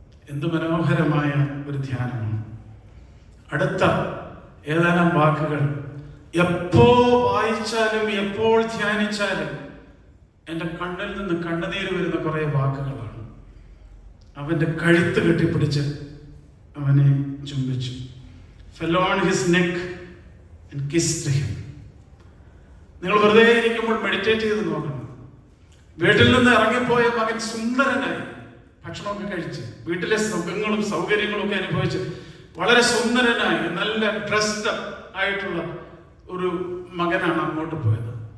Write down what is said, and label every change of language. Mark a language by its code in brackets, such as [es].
[ml] എന്ത് മനോഹരമായ ഒരു ധ്യാനമാണ്. അടുത്ത ഏതാനും വാക്കുകൾ എപ്പോ വായിച്ചാലും എപ്പോൾ ധ്യാനിച്ചാലും എൻ്റെ കണ്ണിൽ നിന്ന് കണ്ണുനീര് വരുന്ന കുറെ വാക്കുകളാണ്. അവന്റെ കഴുത്ത് കെട്ടിപ്പിടിച്ച് അവനെ ചുംബിച്ചു. [en] fell on his neck and kissed him. [ml] നിങ്ങൾ വെറുതെ ഇരിക്കുമ്പോൾ മെഡിറ്റേറ്റ് ചെയ്ത് നോക്കണം. വീട്ടിൽ നിന്ന് ഇറങ്ങിപ്പോയ മകൻ സുന്ദരനായി ഭക്ഷണമൊക്കെ കഴിച്ച് വീട്ടിലെ സുഖങ്ങളും സൗകര്യങ്ങളും ഒക്കെ അനുഭവിച്ച് വളരെ സുന്ദരനായി നല്ല ഡ്രസ്ഡ് ആയിട്ടുള്ള ഒരു മകനാണ് അങ്ങോട്ട് പോയത്.